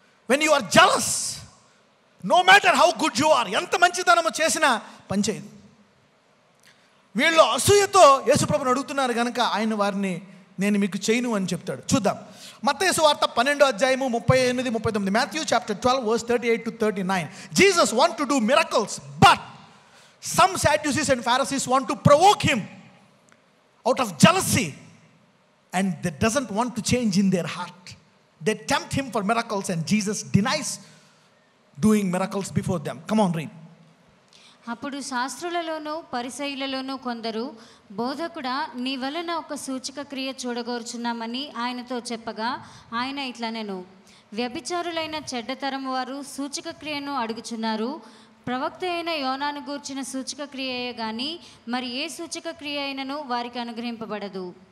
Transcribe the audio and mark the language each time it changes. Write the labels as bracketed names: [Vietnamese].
[English] when you are jealous, no matter how good you are, [Telugu] ఎంత మంచితనము చేసినా పనిచేయదు. వీళ్ళు అసూయతో యేసుప్రభుని అడుగుతున్నారు కనుక ఆయన వారిని నేను మీకు చేయను అని చెప్తాడు. చూద్దాం. మత్తయి సువార్త 12వ అధ్యాయము 38, 39. [English] Matthew chapter 12 verse 38 to 39. Jesus want to do miracles, but some Sadducees and Pharisees want to provoke him out of jealousy, and they doesn't want to change in their heart. They tempt him for miracles, and Jesus denies doing miracles before them. Come on, read. [Telugu] అప్పుడు శాస్త్రులలోనూ పరిసయ్యులలోనూ కొందరు, బోధకుడా, నీ వలన ఒక సూచక క్రియ చూడగోరుచున్నామని ఆయనతో చెప్పగా ఆయన ఇట్లా, నేను వ్యభిచారులైన చెడ్డతరం వారు సూచక క్రియను అడుగుచున్నారు, ప్రవక్త అయిన యోనాను గూర్చిన సూచక క్రియయే గాని మరి ఏ సూచక క్రియ అయినను వారికి అనుగ్రహింపబడదు.